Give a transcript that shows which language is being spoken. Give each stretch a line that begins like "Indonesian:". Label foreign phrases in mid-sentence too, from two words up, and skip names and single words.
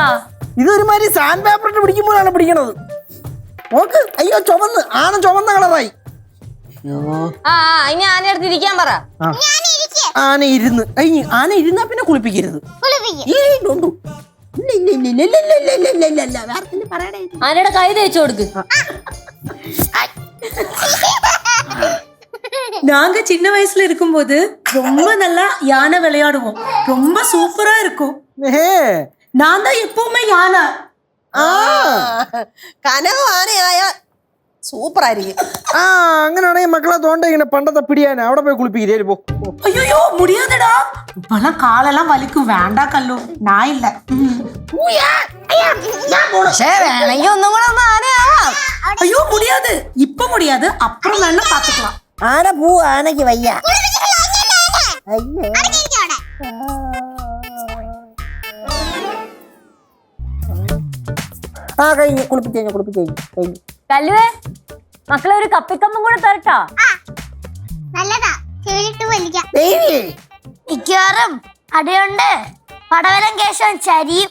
Malayalam: ഇതൊരുമാതിരി സാൻഡ് പേപ്പർ ഇട്ട് പിടിക്കുമ്പോഴാണ് പിടിക്കണത്. നോക്ക്, അയ്യോ ചുമന്ന്, ആന ചുമന്ന കളറായി. ഇനി ആന എടുത്ത് ഇരിക്കാൻ പറ. ആന ഇരുന്ന് ആന ഇരുന്നാ പിന്നെ കുളിപ്പിക്കരുത്. ആനയുടെ കൈ തേച്ചു കൊടുക്ക്.
Tamil: நாங்க சின்ன வயசுல இருக்கும்போது ரொம்ப நல்லா யானை விளையாடுவோம். ரொம்ப சூப்பரா இருக்கும். நான் தான் எப்பவுமே யானை.
Malayalam: കനവ് ആനയായ സൂപ്പർ ആയിരിക്കും. അങ്ങനെയാണെങ്കിൽ മക്കളെ തോണ്ട ഇങ്ങനെ പണ്ടത്തെ പിടിയാന അവിടെ പോയി കുളിപ്പിക്കേ പോ.
Tamil: ஐயோ முடியாதடா, இப்பெல்லாம் காலெல்லாம் வலிக்கும். வேண்டாம் கல்லு, நான் இல்ல.
Malayalam: വേണമെങ്കിൽ ഒന്നും കൂടെ ഒന്ന് ആനയാവാം.
Tamil: ஐயோ முடியாது, இப்ப முடியாது, அப்புறம் வேணா பாத்துக்கலாம்.
Malayalam: ആന പോ, ആനക്ക് വയ്യ. കഴിഞ്ഞു കുളിപ്പിച്ചു. കല്ലുവേ, മക്കളെ ഒരു കപ്പിക്കമ്പും കൂടെ തരട്ടാ. മിക്കവാറും അടിയുണ്ട് പടവലം കേശവൻ ചരിയും.